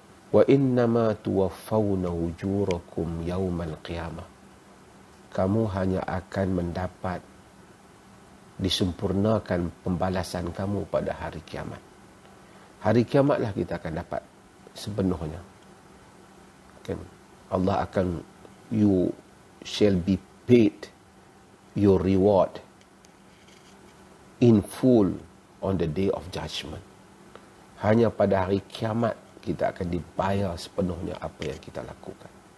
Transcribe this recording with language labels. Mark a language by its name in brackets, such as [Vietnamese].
[Arabic] Wa innama tuwaffawna ujurakum yaumal qiyamah. [Malay] Kamu hanya akan mendapat, disempurnakan pembalasan kamu pada hari kiamat. Hari kiamatlah kita akan dapat sepenuhnya. Kan? [English] Allah akan, you shall be paid your reward in full on the day of judgment. [Malay] Hanya pada hari kiamat kita akan dibayar sepenuhnya apa yang kita lakukan.